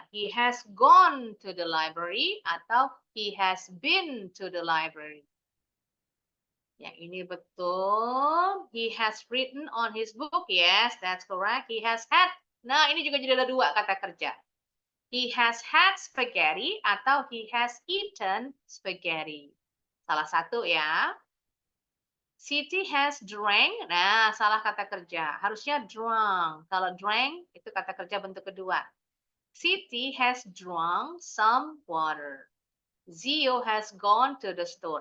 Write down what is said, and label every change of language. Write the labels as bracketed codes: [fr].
[en] He has gone to the library atau he has been to the library. [id] Yang ini betul. [en] He has written on his book. Yes, that's correct. He has had. [id] Nah, ini juga jadi ada dua kata kerja. [en] He has had spaghetti atau he has eaten spaghetti. [id] Salah satu ya. [en] Siti has drank. [id] Nah, salah kata kerja. Harusnya drunk. Kalau drank itu kata kerja bentuk kedua. [en] Siti has drunk some water. Zio has gone to the store.